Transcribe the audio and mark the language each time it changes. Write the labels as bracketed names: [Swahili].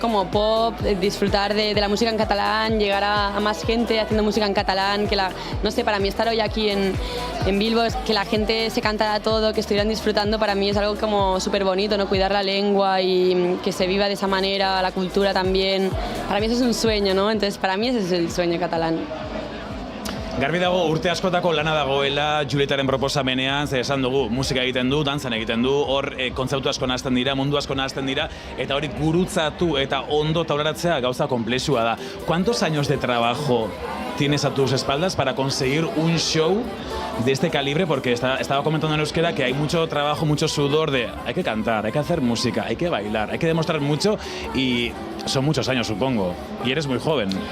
[Spanish] Como pop, disfrutar de la música en catalán, llegar a más gente haciendo música en catalán, no sé, para mí estar hoy aquí en Bilbo, es que la gente se cantara todo, que estuvieran disfrutando, para mí es algo como súper bonito, ¿no? Cuidar la lengua y que se viva de esa manera, la cultura también. Para mí eso es un sueño, ¿no? Entonces para mí ese es el sueño catalán. [Basque] Garbi dago urte askotako lana dagoela Julietaren proposamenean, ze esan dugu musika egiten du, dantzan egiten du, hor kontzeptu asko nahazten dira, mundu asko nahazten dira, eta hori gurutzatu eta ondo taularatzea gauza konplexua da. [Spanish] ¿Cuántos años de trabajo tienes a tus espaldas para conseguir un show de este calibre? Porque estaba comentando en euskera que hay mucho trabajo, mucho sudor de hay que cantar, hay que hacer música, hay que bailar, hay que demostrar mucho y son muchos años, supongo. Y eres muy joven.